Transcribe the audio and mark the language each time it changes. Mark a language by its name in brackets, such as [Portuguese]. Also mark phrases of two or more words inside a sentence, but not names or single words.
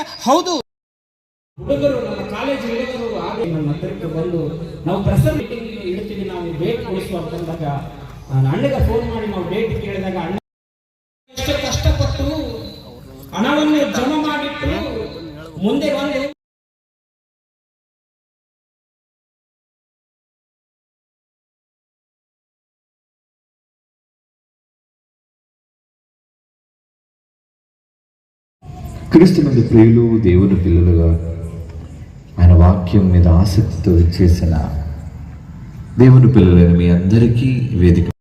[Kannada] ಹೌದು, ಹುಡುಗರು, ನಮ್ಮ ಕಾಲೇಜ್ ಹುಡುಗರು ನಮ್ಮ ಹತ್ರಕ್ಕೆ ಬಂದು ನಾವು ಪ್ರಸನ್ನ ಮೀಟಿಂಗ್ ಇಡ್ತೀವಿ, ನಾವು ಡೇಟ್ ಕೊಡಿಸುವ ಅಂತಂದಾಗ ಅಣ್ಣಗೆ ಫೋನ್ ಮಾಡಿ ನಾವು ಡೇಟ್ ಕೇಳಿದಾಗ ಅಣ್ಣ ಎಷ್ಟು ಕಷ್ಟಪಟ್ಟು ಹಣವನ್ನು ಜಮಾ ಮಾಡಿಟ್ಟು ಮುಂದೆ ಬಂದು [Telugu] క్రీస్తునందు ప్రియులు దేవుని పిల్లలుగా ఆయన వాక్యం మీద ఆసక్తితో చేసిన దేవుని పిల్లలైన మీ అందరికీ వేదిక.